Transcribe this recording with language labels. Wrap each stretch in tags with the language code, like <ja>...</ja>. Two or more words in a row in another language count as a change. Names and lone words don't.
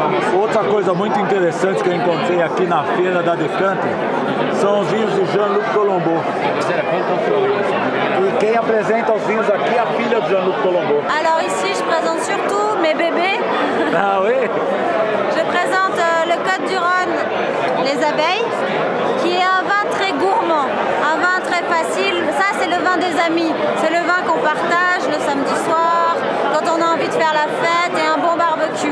<pt>Outra coisa muito interessante que eu encontrei aqui na feira da Decanter são os vinhos de Jean-Luc Colombo. E quem apresenta os vinhos aqui é a filha de Jean-Luc Colombo.</pt> <fr>Alors ici, je présente surtout mes bébés. Ah oui? Je présente le Côte du Rhône, les abeilles, qui est un vin très gourmand, un vin très facile. Ça, c'est le vin des amis. C'est le vin qu'on partage le samedi soir, quand on a envie de faire la fête et un bon barbecue.</fr>